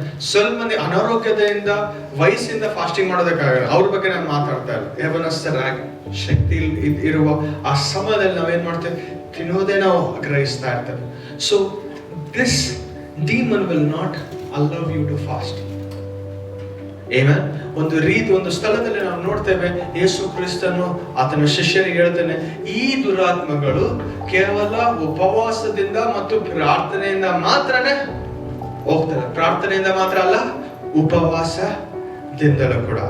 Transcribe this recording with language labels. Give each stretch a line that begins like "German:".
Kannada: ಸ್ವಲ್ಪ ಮಂದಿ ಅನಾರೋಗ್ಯದಿಂದ ವಯಸ್ಸಿಂದ ಫಾಸ್ಟಿಂಗ್ ಮಾಡೋದಕ್ಕಾಗಲ್ಲ, ಅವ್ರ ಬಗ್ಗೆ ನಾನು ಮಾತಾಡ್ತಾ ಇಲ್ಲ. ಯವನಸ್ಥರಾಗಿ ಶಕ್ತಿ ಇರುವ ಆ ಸಮಯದಲ್ಲಿ ನಾವೇನ್ ಮಾಡ್ತೇವೆ, ತಿನ್ನೋದೇ ನಾವು ಗ್ರಹಿಸ್ತಾ ಇರ್ತೇವೆ.
English: So this demon will not allow you to fast. Amen.
Kannada: ಒಂದು ಸ್ಥಳದಲ್ಲಿ ನಾವು ನೋಡ್ತೇವೆ, ಯೇಸು ಕ್ರಿಸ್ತನು ಆತನ ಶಿಷ್ಯರಿಗೆ ಹೇಳ್ತಾನೆ, ಈ ದುರಾತ್ಮಗಳು ಕೇವಲ ಉಪವಾಸದಿಂದ ಮತ್ತು ಪ್ರಾರ್ಥನೆಯಿಂದ ಮಾತ್ರನೇ ಹೋಗ್ತದೆ. ಪ್ರಾರ್ಥನೆಯಿಂದ ಮಾತ್ರ ಅಲ್ಲ, ಉಪವಾಸದಿಂದಲೂ ಕೂಡ.